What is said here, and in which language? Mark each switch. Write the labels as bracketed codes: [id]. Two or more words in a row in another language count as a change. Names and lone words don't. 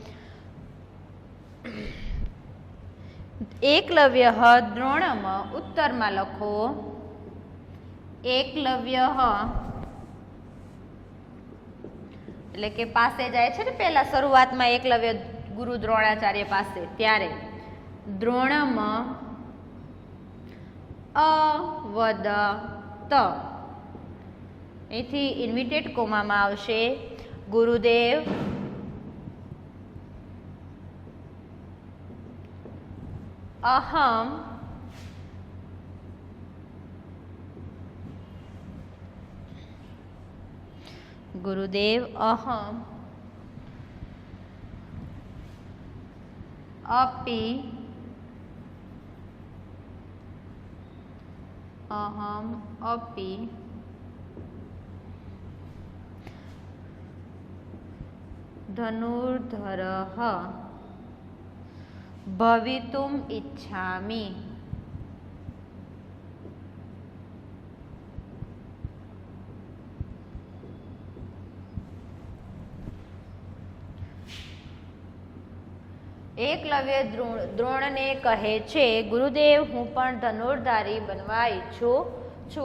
[gu] એકલવ્ય દ્રોણમ, ઉત્તરમાં લખો એકલવ્ય એટલે કે પાસે જાય છે ને, પહેલા શરૂઆતમાં એકલવ્ય ગુરુ દ્રોણાચાર્ય પાસે, ત્યારે [sa] द्रोणम अवदत, [gu] અહીંથી [en] invited commaમાં [gu] આવશે ગુરુદેવ [sa] अहम गुरुदेव अहम अपि अहम अपि धनुर्धरः भवितुम् इच्छामि। [gu] એકલવ્ય દ્રોણને કહે છે, ગુરુદેવ હું પણ ધનુર્ધારી બનવા ઈચ્છું છું।